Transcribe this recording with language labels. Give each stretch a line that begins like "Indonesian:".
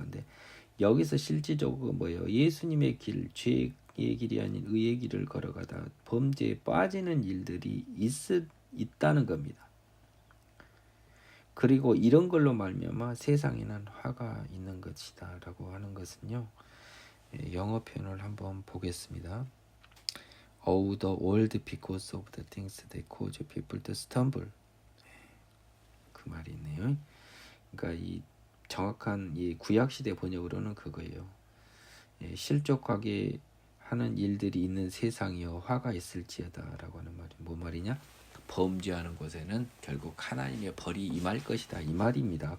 Korean: 근데 여기서 실질적으로 뭐예요? 예수님의 길, 죄의 길이 아닌 의의 길을 걸어가다 범죄에 빠지는 일들이 있다는 겁니다. 그리고 이런 걸로 말미암아 세상에는 화가 있는 것이다라고 하는 것은요, 영어 표현을 한번 보겠습니다.
English: Oh, the world because of the things that cause people to stumble.
Korean: 그 말이 있네요. 그러니까 이 정확한 이 구약 시대 번역으로는 그거예요. 실족하게 하는 일들이 있는 세상이여 화가 있을지어다라고 하는 말이 뭐 말이냐? 범죄하는 곳에는 결국 하나님의 벌이 임할 것이다, 이 말입니다.